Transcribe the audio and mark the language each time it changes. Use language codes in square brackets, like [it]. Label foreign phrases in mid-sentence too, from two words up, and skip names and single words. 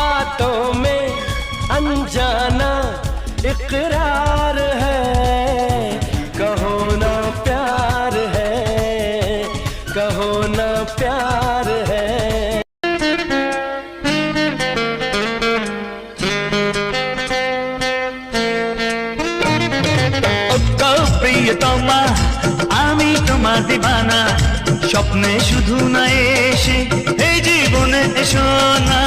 [hi] बातों में अनजाना इकरार है। कहो ना प्यार है, कहो ना प्यार है। [bn] প্রিয়তমা আমি তোমার দিবানা, স্বপ্নে শুধু না এসে এই জীবনে এসো না।